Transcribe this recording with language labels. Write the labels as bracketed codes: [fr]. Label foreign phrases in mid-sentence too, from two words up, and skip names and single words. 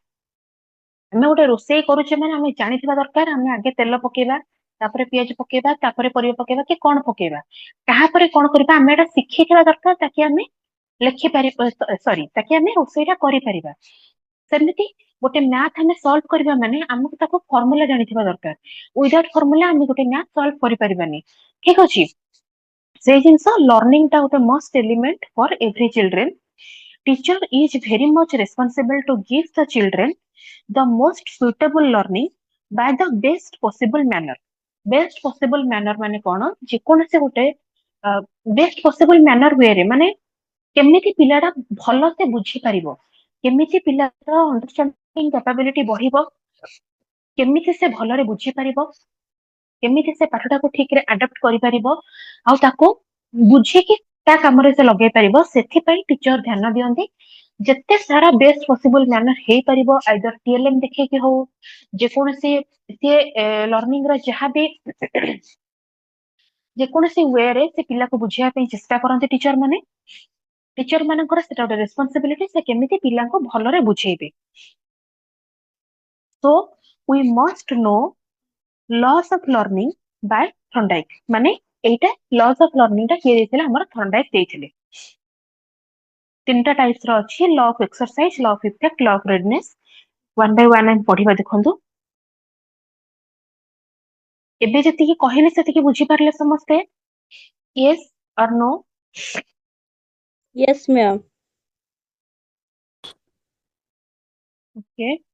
[or] ଆମେ ଗୋଟେ ରୋଷେଇ କରୁଛେ ମାନେ ଆମେ ଜାଣିଥିବା ଦରକାର, ଆମେ ଆଗେ ତେଲ ପକେଇବା, ତାପରେ ପିଆଜ ପକେଇବା, ତାପରେ ପରିବା ପକେଇବା କି କଣ ପକେଇବା, ତାପରେ କଣ କରିବା, ଆମେ ଏଟା ଶିଖିଥିବା ଦରକାର ତାକି ଆମେ ଲେଖିପାରିବା, ସରି ତାକି ଆମେ ରୋଷେଇଟା କରିପାରିବା। ସେମିତି ଗୋଟେ ମ୍ୟାଥ ଆମେ ସଲ୍ଭ କରିବା ମାନେ ଆମକୁ ତାକୁ ଫର୍ମୁଲା ଜାଣିଥିବା ଦରକାର। [en] without formula [or] ଆମେ ଗୋଟେ ମ୍ୟାଥ ସଲ୍ଭ କରିପାରିବାନି। ଠିକ ଅଛି। ସେଇ ଜିନିଷ ଲର୍ଣ୍ଣିଂ ଟା ଗୋଟେ [en] must element for every children. Teacher is very much responsible to give the children the most suitable learning by the best possible manner. Best possible manner [or] ମାନେ କଣ, ଯେକୌଣସି ଗୋଟେ [en] best possible manner [or] ୱେରେ, ମାନେ କେମିତି ପିଲାଟା ଭଲସେ ବୁଝିପାରିବ, କେମିତି ପିଲାର [en] understanding capability [or] ବଢିବ, କେମିତି ସେ ଭଲରେ ବୁଝିପାରିବ, କେମିତି ସେ ପାଠଟାକୁ ଠିକରେ ଆଡପ୍ଟ କରିପାରିବ, ଆଉ ତାକୁ ବୁଝିକି ତା କାମରେ ସେ ଲଗେଇ ପାରିବ, ସେଥିପାଇଁ ଟିଚର ଧ୍ୟାନ ଦିଅନ୍ତି। ଯେତେ ସାରା [en] best possible manner [or] ହେଇପାରିବ, [en] either TLM [or] ଦେଖେଇକି ହଉ, ଯେକୌଣସି ସିଏ ଲର୍ଣ୍ଣିଂ ର ଯାହାବି ଯେକୌଣସି ୱେରେ ସେ ପିଲାକୁ ବୁଝିବା ପାଇଁ ଚେଷ୍ଟା କରନ୍ତି ଟିଚର ମାନେ। ଟିଚର ମାନଙ୍କର ସେଟା ଗୋଟେ ରେସ୍ପନ୍ସିବିଲିଟି, ସେ କେମିତି ପିଲାଙ୍କୁ ଭଲରେ ବୁଝେଇବେ। [en] So we must know laws of learning by ଥର୍ନଡାଇକ୍। [or] ମାନେ ଏଇଟା [en] laws of learning [or] ଟା କିଏ ଦେଇଥିଲେ, ଆମର ଥର୍ନଡାଇକ୍ ଦେଇଥିଲେ। ତିନିଟା ଟାଇପ୍ସ ର ଅଛି, [en] law of exercise, law of effect, law of readiness. one by one [or] ଆମେ ପଢିବା ଦେଖନ୍ତୁ। ଏବେ ଯେତିକି କହିଲେ ସେତିକି ବୁଝିପାରିଲେ ସମସ୍ତେ? [en] yes or no? Yes, ma'am. ଓକେ।